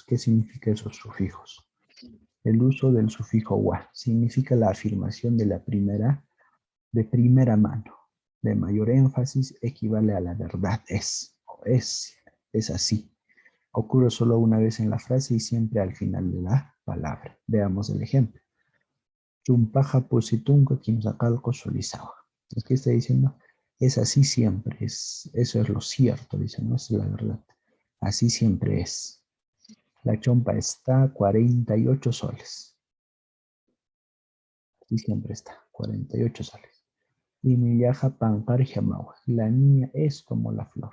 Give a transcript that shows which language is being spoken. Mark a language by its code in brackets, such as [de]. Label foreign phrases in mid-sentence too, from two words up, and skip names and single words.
[es] ¿Qué significa esos sufijos? El uso del sufijo wa significa la afirmación de primera mano. De mayor énfasis equivale a la verdad. Es así. Ocurre solo una vez en la frase y siempre al final de la palabra. Veamos el ejemplo. [ay] Chumpaja positunca kimsacalco solizawa. [es] ¿Qué está diciendo? Es así siempre. Eso es lo cierto, dice, no es la verdad. Así siempre es. La chompa está a 48 soles. Así siempre está, 48 soles. [ay] Y Millaja Pankar Yamawa. [es] La niña es como la flor.